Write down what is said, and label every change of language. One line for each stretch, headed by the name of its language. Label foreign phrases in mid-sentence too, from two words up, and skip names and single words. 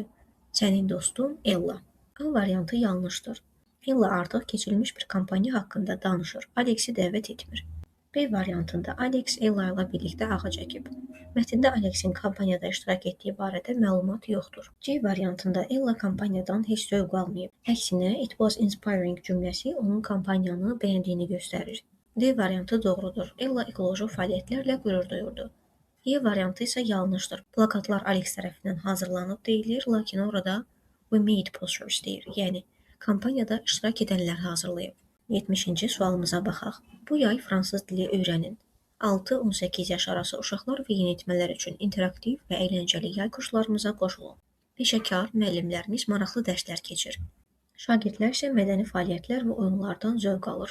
Azerbaijani: Sənin dostun Ella. A variantı yanlışdır. Ella artıq keçirilmiş bir kampaniya haqqında danışır, Alexi dəvət etmir. B variantında Alex Ella ilə birlikdə ağac əkib. Mətndə Alexin kampaniyada iştirak etdiyi barədə məlumat yoxdur. C variantında Ella kampaniyadan heç zövq almayıb. Əksinə,
English: it was inspiring
Azerbaijani: cümləsi onun kampaniyanı bəyəndiyini göstərir. D variantı doğrudur. Ella ekoloji fəaliyyətlərlə qürur duyurdu. E variantı isə yanlışdır. Plakatlar Alex tərəfindən hazırlanıb deyilir, lakin orada
English: we made posters
Azerbaijani: deyir. Yəni, kampaniyada iştirak edənlər hazırlayıb. 70-ci sualımıza baxaq. Bu yay fransız dili öyrənin. 6-18 yaş arası uşaqlar və yeniyetmələr üçün interaktiv və əyləncəli yay kurslarımıza qoşulun. Peşəkar müəllimlərimiz maraqlı dərslər keçir. Şagirdlər isə mədəni fəaliyyətlər və oyunlardan zövq alır.